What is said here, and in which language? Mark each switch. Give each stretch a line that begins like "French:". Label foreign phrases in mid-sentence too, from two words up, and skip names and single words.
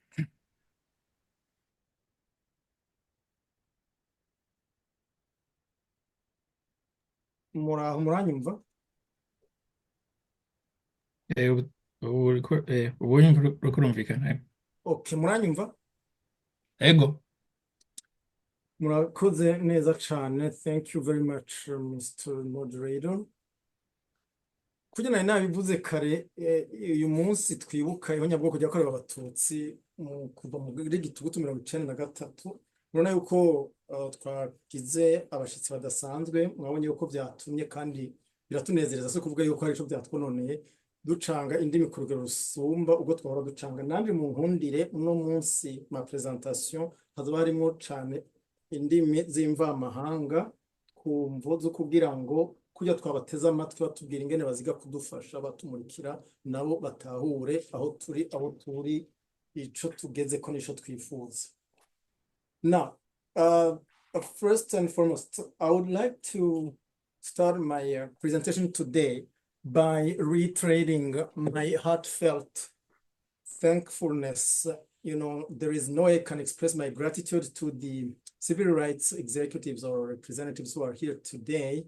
Rundi: Muraho muranyumva? Ubu uriko urumvikana? Okay, muranyumva? Ego. Murakoze neza cane.
English: Thank you very much, Mr. Moderator.
Rundi: Kugira nari nabivuze kare, uyu munsi twibuka ihonyabwoko ryakorewe abatutsi kuva muri Gitugutu 1993. Urabona yuko twagize abashitsi badasanzwe, mwabonye yuko byatumye kandi biratunezereza so kuvuga yuko hari ico byatwononeye ducanga indimi ku rugero rusumba ubwo twahora ducanga. Nandi mu nkundire uno munsi ma presentation hazoba harimo cane indimi z'imvamahanga ku mvo zo kugira ngo kujya twabateza amatwi batubwira ingene baziga kudufasha batumurikira nabo batahure aho turi ico tugeze ko nico twifuza.
English: Now, first and foremost, I would like to start my presentation today by reiterating my heartfelt thankfulness there is no way I can express my gratitude to the civil rights executives or representatives who are here today.